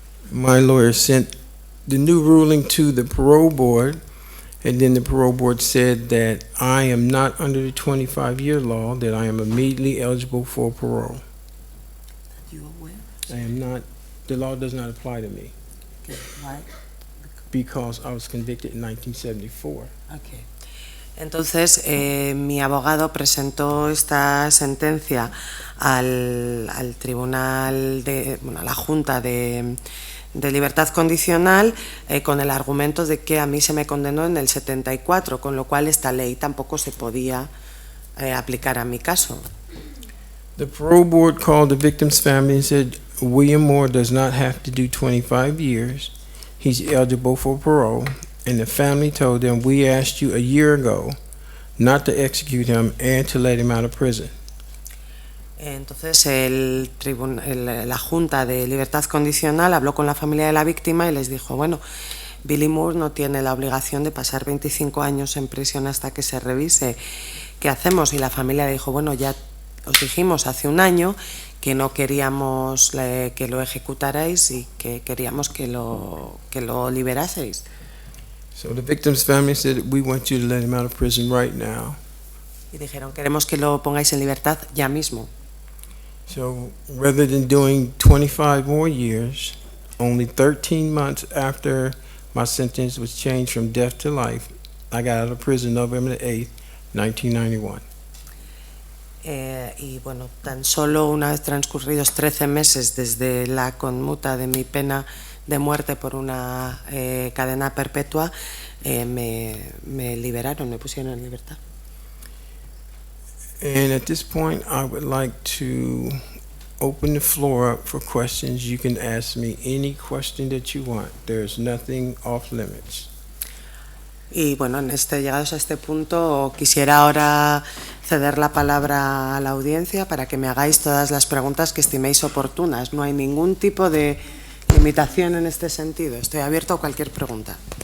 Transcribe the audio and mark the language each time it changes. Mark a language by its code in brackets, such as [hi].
[en] My lawyer sent the new ruling to the parole board, and then the parole board said that I am not under the 25-year law, that I am immediately eligible for parole. I am not, the law does not apply to me. Why? Because I was convicted in 1974. Okay. [es] Entonces, mi abogado presentó esta sentencia al tribunal, a la Junta de Libertad Condicional con el argumento de que a mí se me condenó en el 74, con lo cual esta ley tampoco se podía aplicar a mi caso. [en] The parole board called the victim's family and said, William Moore does not have to do 25 years. He's eligible for parole. And the family told them, we asked you a year ago not to execute him and to let him out of prison. [es] Entonces la Junta de Libertad Condicional habló con la familia de la víctima y les dijo, bueno, Billy Moore no tiene la obligación de pasar 25 años en prisión hasta que se revise. ¿Qué hacemos? Y la familia dijo, bueno, ya os dijimos hace un año que no queríamos que lo ejecutarais y que queríamos que lo liberaseis. [en] So the victim's family said, we want you to let him out of prison right now. [es] Y dijeron, queremos que lo pongáis en libertad ya mismo. [en] So rather than doing 25 more years, only 13 months after my sentence was changed from death to life, I got out of prison November 8th, 1991. [es] Y bueno, tan solo una vez transcurridos 13 meses desde la conmuta de mi pena de muerte por una cadena perpetua, me liberaron, me pusieron en libertad. [en] And at this point, I would like to open the floor up for questions. You can ask me any question that you want. There's nothing off limits. [es] Y bueno, llegados a este punto, quisiera ahora ceder la palabra a la audiencia para que me hagáis todas las preguntas que estiméis oportunas. No hay ningún tipo de limitación en este sentido. Estoy abierto a cualquier pregunta.